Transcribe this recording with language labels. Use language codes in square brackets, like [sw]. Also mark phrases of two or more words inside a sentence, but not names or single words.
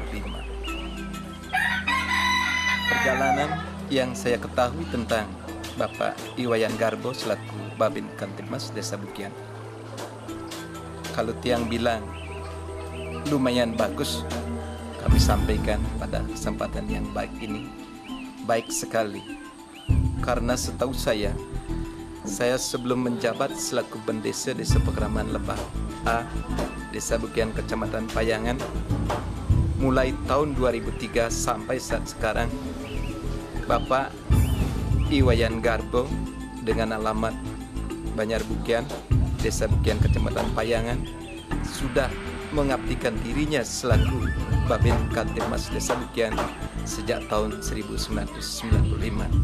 [id] Perjalanan yang saya ketahui tentang Bapak Iwayan Garbo selaku Babin Kantimas Desa Bukian, kalau tiang bilang lumayan bagus, kami sampaikan pada kesempatan yang baik ini, baik sekali. Karena setahu saya sebelum menjabat selaku Bendesa Desa Pekraman Lebah A, Desa Bukian, Kecamatan Payangan, mulai tahun 2003 sampai saat sekarang, Bapak Iwayan Garbo dengan alamat Banyar Bukian, Desa Bukian, Kecamatan Payangan, sudah mengabdikan dirinya selaku Babin Kantimas Desa Bukian sejak tahun 1995.